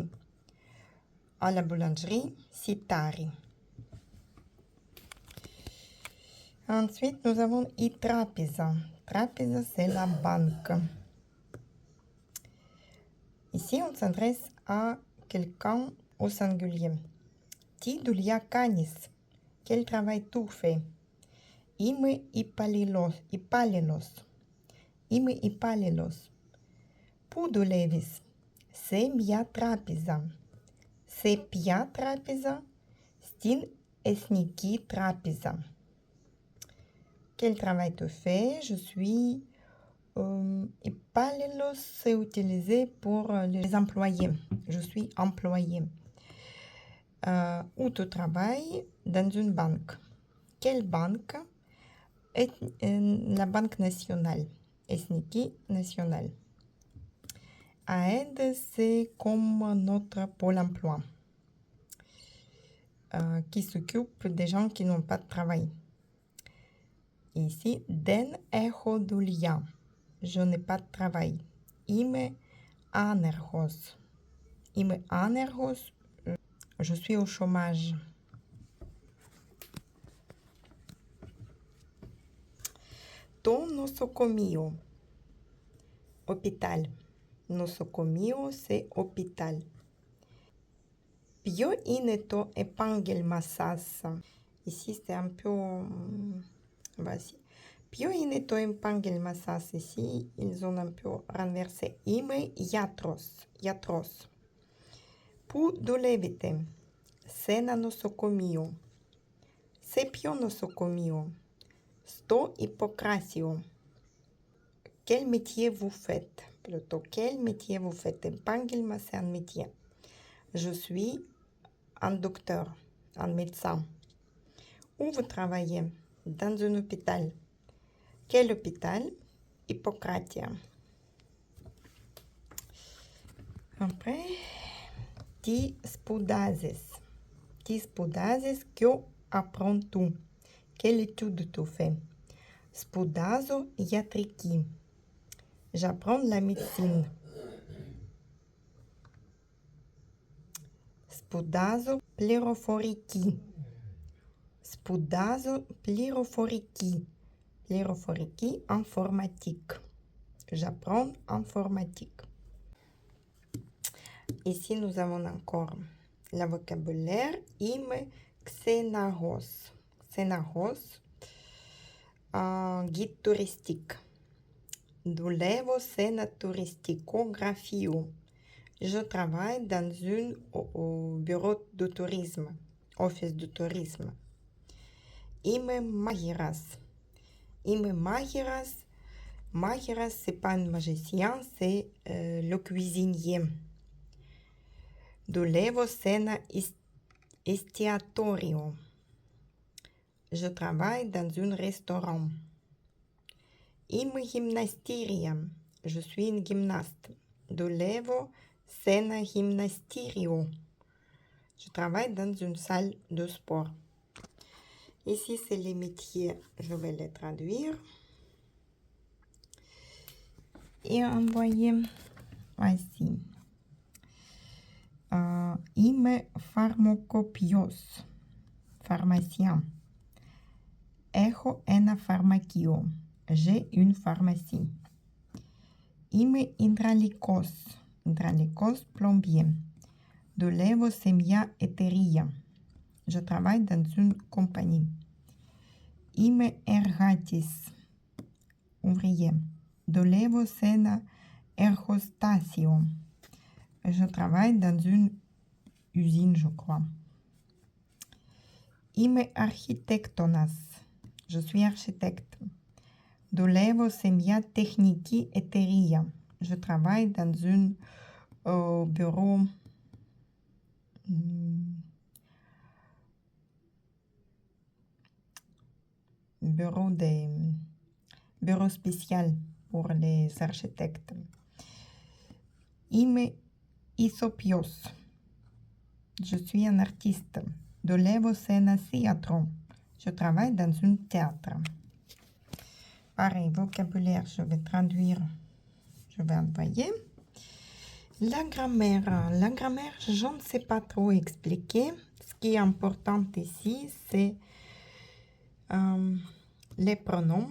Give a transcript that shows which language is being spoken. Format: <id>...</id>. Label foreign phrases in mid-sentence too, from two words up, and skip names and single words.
<fr>À la boulangerie Sitari. Ensuite, nous avons</fr> <el>η τράπεζα.</el> <fr>Trapeza, c'est la banque. Ici, on s'adresse à quelqu'un au singulier.</fr> <el>Τι δουλειά κάνεις?</el> <fr>Quel travail tu fais?</fr> <el>Είμαι υπάλληλος. Πού δουλεύεις? Σε μια τράπεζα. Σε ποια τράπεζα? Στην Εθνική Τράπεζα.</el> <fr>Quel travail tu fais? Je suis υπάλληλος, c'est utilisé pour les employés. Je suis employé. Où tu travailles? Dans une banque. Quelle banque? La Banque nationale. Ethnique nationale. AED, c'est comme notre Pôle emploi, qui s'occupe des gens qui n'ont pas de travail. Ici,</fr> <el>δεν έχω δουλειά.</el> <fr>Je n'ai pas de travail.</fr> <el>Είμαι άνεργος.</el> <fr>Je suis au chômage.</fr> <el>Το νοσοκομείο.</el> <fr>Hôpital. Νοσοκομείο, c'est hôpital.</fr> <el>Ποιο είναι το επάγγελμα σας?</el> <fr>Ici, c'est un peu... Vas-y.</fr> <el>Ποιο είναι το επάγγελμα σας?</el> <fr>Ici, ils ont un peu renversé.</fr> <el>Είμαι γιατρός. Πού δουλεύετε? Σε ένα νοσοκομείο. Σε ποιο νοσοκομείο? Στο Ιπποκράτιο.</el> <fr>Quel métier vous faites? Plutôt, quel métier vous faites? Επάγγελμα, c'est un métier. Je suis un docteur, un médecin. Où vous travaillez? Dans un hôpital. Quel hôpital? Hippocratia. Après,</fr> <el>τι σπουδάζεις?</el> <fr>Que apprends-tu? Quelle étude tu fais?</fr> <el>Σπουδάζω ιατρική.</el> <fr>J'apprends la médecine.</fr> <el>Σπουδάζω πληροφορική. Πληροφορική,</el> <fr>informatique. J'apprends informatique. Ici, nous avons encore le vocabulaire.</fr> <el>Είμαι ξεναγός.</el> <fr>Guide touristique.</fr> <el>Δουλεύω σε ένα τουριστικό γραφείο.</el> <fr>Je travaille dans un bureau de tourisme. office du tourisme.</fr> <el>Είμαι μάγειρας. Είμαι μάγειρας. Μάγειρας,</el> <fr>c'est pas un magicien, c'est le cuisinier.</fr> <el>Δουλεύω σε ένα εστιατόριο.</el> <fr>Je travaille dans un restaurant.</fr> <el>Είμαι γυμναστήρια.</el> <fr>Je suis une gymnaste.</fr> <el>Δουλεύω σε ένα γυμναστήριο.</el> <fr>Je travaille dans une salle de sport. Ici, c'est les métiers. Je vais les traduire. Et envoyer. Voici.</fr> <el>Είμαι φαρμακοποιός. Pharmacien. Έχω ένα φαρμακείο.</el> <fr>J'ai une pharmacie.</fr> <el>Είμαι υδραλικός. Υδραλικός plombier. Δουλεύω σε μια εταιρεία.</el> <fr>Je travaille dans une compagnie.</fr> <el>Είμαι εργάτης. Ouvrier. Δουλεύω σε ένα εργοστάσιο.</el> <fr>Je travaille dans une usine, je crois.</fr> <el>Είμαι αρχιτέκτονας.</el> <fr>Je suis architecte.</fr> <el>Δουλεύω σε μια τεχνική εταιρεία.</el> <fr>Je travaille dans un bureau. Bureau spécial pour les architectes.</fr> <el>Είμαι ηθοποιός.</el> <fr>Je suis un artiste.</fr> <el>Δουλεύω σε ένα θέατρο.</el> <fr>Je travaille dans un théâtre. Pareil, vocabulaire, je vais traduire, je vais envoyer. La grammaire. La grammaire, je ne sais pas trop expliquer. Ce qui est important ici, c'est les pronoms.</fr>